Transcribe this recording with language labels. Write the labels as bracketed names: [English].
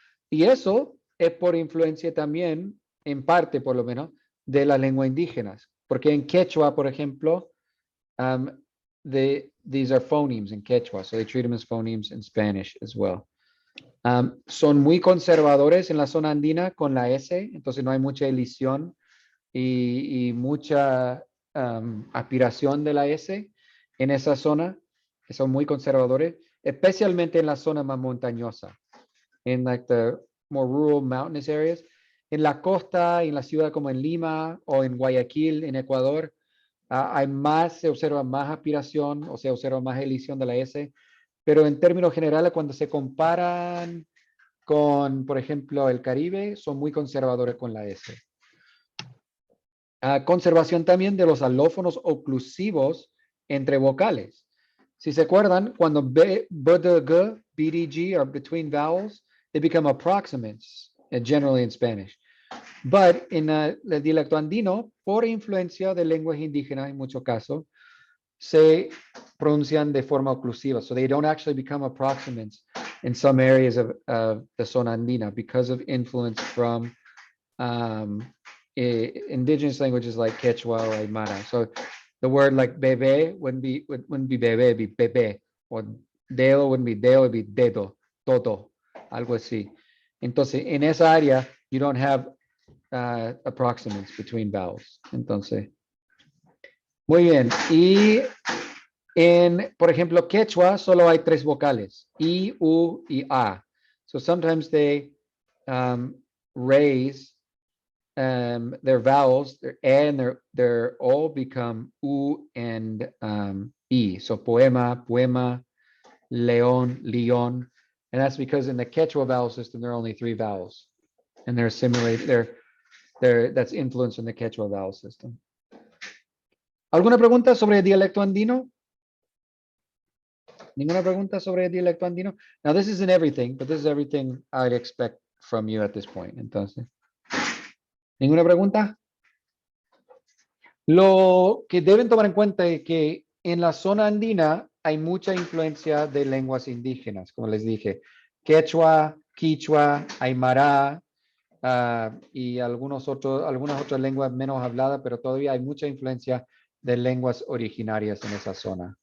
[Spanish] Y eso es por influencia también, en parte por lo menos, de las lenguas indígenas. Porque en quechua, por ejemplo, [English] these are phonemes in quechua, so they treat them as phonemes in Spanish as well. [Spanish] Son muy conservadores en la zona andina con la S, entonces no hay mucha elisión y mucha aspiración de la S en esa zona, que son muy conservadores, especialmente en la zona más montañosa, en [English] like the more rural mountainous areas. [Spanish] En la costa, en la ciudad como en Lima o en Guayaquil, en Ecuador, se observa más aspiración o se observa más elisión de la S, pero en términos generales, cuando se comparan con, por ejemplo, el Caribe, son muy conservadores con la S. Conservación también de los alófonos oclusivos entre vocales. Si se acuerdan, cuando [English] B, D, G, B, D, G are between vowels, they become approximants, generally in Spanish. But [Spanish] en el dialecto andino, por influencia de lenguas indígenas en muchos casos, se pronuncian de forma oclusiva. [English] So they don't actually become approximants in some areas of the zona andina because of influence from indigenous languages like Quechua or Aymara. So the word like bebé wouldn't be bebé, it'd be bebé. Or dedo wouldn't be dedo, it'd be dedo, [Spanish] todo, algo así. Entonces, en esa área, [English] you don't have approximants between vowels. [Spanish] Entonces, muy bien. Y por ejemplo, Quechua solo hay 3 vocales, I, U y A. [English] So sometimes they raise they're vowels, they're all become U and E. So poema, poema, león, león. And that's because in the Quechua vowel system, there are only 3 vowels. And they're that's influence in the Quechua vowel system. [Spanish] ¿Alguna pregunta sobre el dialecto andino? ¿Ninguna pregunta sobre el dialecto andino? [English] Now, this isn't everything, but this is everything I'd expect from you at this point. [Spanish] Entonces, ¿ninguna pregunta? Lo que deben tomar en cuenta es que en la zona andina hay mucha influencia de lenguas indígenas, como les dije. Quechua, Quichua, Aymara, y algunas otras lenguas menos habladas, pero todavía hay mucha influencia de lenguas originarias en esa zona.